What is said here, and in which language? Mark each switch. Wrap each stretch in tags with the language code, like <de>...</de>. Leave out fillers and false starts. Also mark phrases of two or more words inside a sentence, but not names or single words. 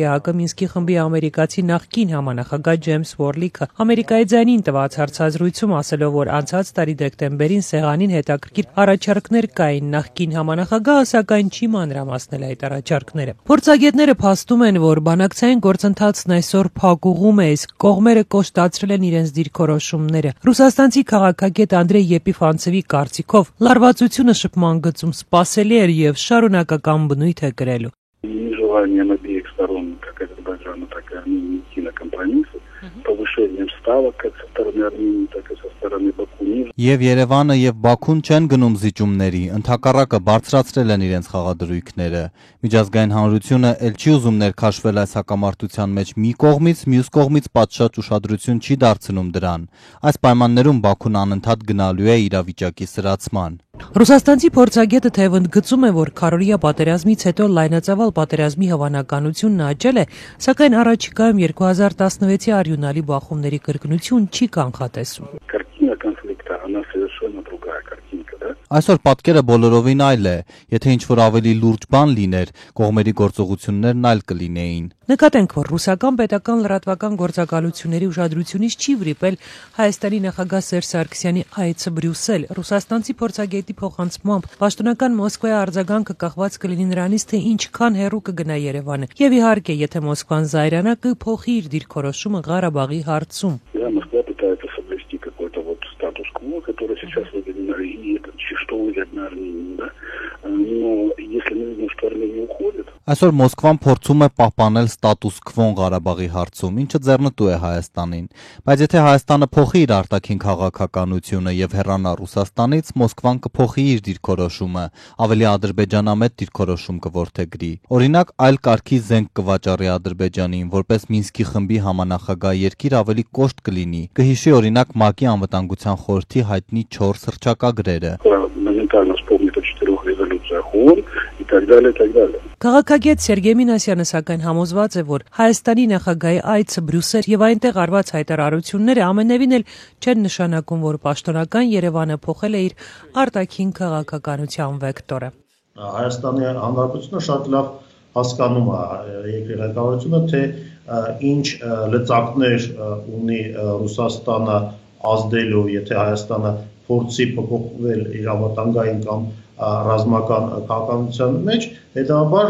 <hy>ԵԱՀԿ Մինսկի խմբի ամերիկացի նախկին համանախագահ Ջեյմս Վորլիքը Ամերիկայի ձայնին տված հարցազրույցում, ասելով, որ անցած տարի դեկտեմբերին սեղանին հետաքրքիր առաջարկներ կային, նախկին համանախագահը սակայն չի մանրամասնել այդ առաջարկները։ Փորձագետները փաստում են, որ բանակցային գործընթացն այսօր փակուղում է, իսկ կողմերը կոշտացրել են իրենց դիրքորոշումները։ Ռուսաստանցի քաղաքագետ Անդրեյ Եպիֆանցևի կարծիքով լարվածությունը շփման գծում սպասելի էր եւ շարունակական բնույթ է կրելու։</hy> <ru>Желанием обеих сторон, как Азербайджана, так и Армении, идти на компромиссы, повышением ставок как со стороны Армении, так и со стороны Баку.</ru> <hy>Եվ Երևանը եւ Բաքուն չեն գնում զիջումների, ընդհակառակը բարձրացրել են իրենց խաղադրույքները։ Միջազգային հանրությունը ել չի ուզում ներքաշվել այս հակամարտության մեջ մի կողմից, մյուս կողմից պատշաճ ուշադրություն չի դարձնում դրան։ Այս պայմաններում Բաքուն անընդհատ գնալու է իրավիճակի սրացման։ Ռուսաստանցի փորձագետը թեև ընդգծում է, որ քարորիա պատերազմից հետո լայնածավալ պատերազմի հավանականությունն աճել է, սակայն առաջիկայում 2016-ի արյունալի բախումների կրկնություն չի կանխատեսում։</hy> <ru>Картина конфликта, она совершенно другая картинка, да?</ru> <hy>Այսօր պատկերը բոլորովին այլ է, եթե ինչ-որ ավելի լուրջ բան լիներ, կողմերի գործողություններն այլ կլինեին։ Նկատենք, որ ռուսական պետական լրատվական գործակալությունների ուշադրությունից չի վրիպել Հայաստանի նախագահ Սերժ Սարգսյանի այցը Բրյուսել։ Ռուսաստանցի փորձագետի փոխանցմամբ պաշտոնական Մոսկվայի արձագանքը կախված կլինի նրանից, թե ինչքան հեռու կգնա Երևանը։ Եվ իհարկե, եթե Մոսկվան զայրանա, կփոխի իր դիրքորոշումը Ղարաբաղի հարցում։</hy> <ru>Москва пытается соблюсти какой-то вот статус-кво, который сейчас выгоден Армении, это что выгодно Армении, да? Но если мы видим, что Армения уходит...</ru> <hy>Այսօր Մոսկվան փորձում է պահպանել ստատուս քվոն Ղարաբաղի հարցում, ինչը ձեռնտու է Հայաստանին, բայց եթե Հայաստանը փոխի իր արտաքին քաղաքականությունը եւ հեռանա Ռուսաստանից, Մոսկվան կփոխի իր դիրքորոշումը, ավելի ադրբեջանամետ դիրքորոշում կորդեգրի։ Օրինակ, այլ կարգի զենք կվաճառի Ադրբեջանին, որպես Մինսկի խմբի համանախագահ երկիր ավելի կոշտ կլինի։ Կհիշի օրինակ ՄԱԿ-ի անվտանգության խորհրդի հայտնի 4 հռչակագրերը։</hy> <ru>Моментально вспомнит о 4 резолюциях ООН и так далее, и так далее.</ru> <hy>Քաղաքագետ Սերգեյ Մինասյանը սակայն համոզված է, որ Հայաստանի նախագահի այցը Բրյուսել եւ այնտեղ արված հայտարարությունները ամենևին էլ չեն նշանակում, որ պաշտոնական Երևանը փոխել է իր արտաքին քաղաքականության վեկտորը։ Հայաստանի Հանրապետությունը շատ լավ հասկանում է երկրի ղեկավարությունը, թե ինչ լծակներ ունի Ռուսաստանը ազդելու, եթե Հայաստանը փորձի փոփոխվել իր ավտանգային կամ ռազմական քաղաքականության մեջ, հետաբար</hy>